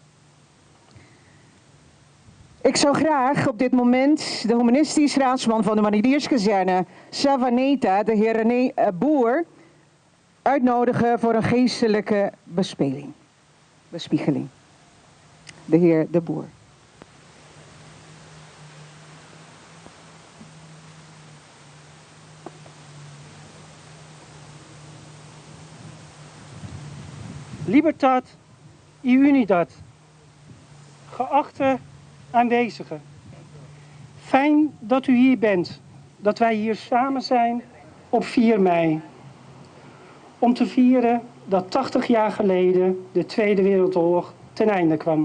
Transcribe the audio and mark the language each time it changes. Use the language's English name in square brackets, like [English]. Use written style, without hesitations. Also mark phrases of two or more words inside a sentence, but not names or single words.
[Dutch] Ik zou graag op dit moment de humanistisch raadsman van de Marinierskazerne Savaneta, de heer René Boer, uitnodigen voor een geestelijke bespiegeling. De heer De Boer. [Spanish] Libertad y Unidad. [Dutch] Geachte aanwezigen, fijn dat u hier bent, dat wij hier samen zijn op 4 mei. Om te vieren dat 80 jaar geleden de Tweede Wereldoorlog ten einde kwam.